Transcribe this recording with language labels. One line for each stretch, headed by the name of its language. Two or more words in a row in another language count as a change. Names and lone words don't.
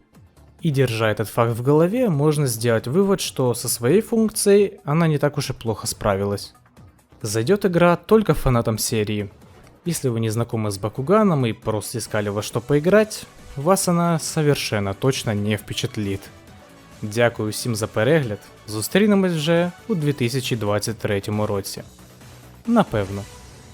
Russian: И держа этот факт в голове, можно сделать вывод, что со своей функцией она не так уж и плохо справилась. Зайдет игра только фанатам серии. Если вы не знакомы с Бакуганом и просто искали во что поиграть, вас она совершенно точно не впечатлит.
Ukrainian: Дякую всім за перегляд. Зустрінемось вже у 2023 році. Напевно.